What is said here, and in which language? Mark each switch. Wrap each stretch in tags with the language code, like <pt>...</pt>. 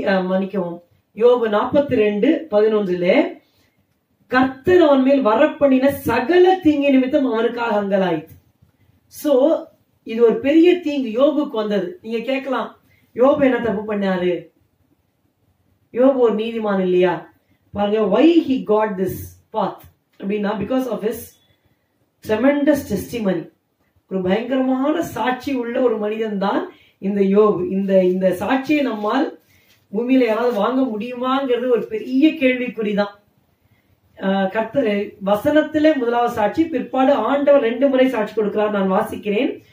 <ta>மன்னிக்கவும், யோபு 42:11 கர்த்தர் அவன் மேல் வரப்பண்ணின சகல தீங்கு நிமித்தம் அவனுக்காக அங்கலாயிற்று. சோ இது ஒரு பெரிய தீங்கு யோபுக்கு வந்தது. நீங்க கேட்கலாம், யோபு என்ன தப்பு பண்ணாரு? யோபு ஒரு நீதிமான் இல்லையா? பாருங்க,</ta> <en>why he got this path</en> <ta>அப்படின்னா</ta> <en>because of his tremendous testimony.</en> <ta>ஒரு பயங்கரமான சாட்சி உள்ள ஒரு மனிதன் தான் இந்த யோபு. இந்த சாட்சியை நம்மால் பூமியில யாராவது வாங்க முடியுமாங்கிறது ஒரு பெரிய கேள்விக்குறிதான். கர்த்தர் வசனத்திலே முதலாவது சாட்சி, பிற்பாடு ஆண்டவர் 2 முறை சாட்சி கொடுக்கிறார். நான் வாசிக்கிறேன்.</ta>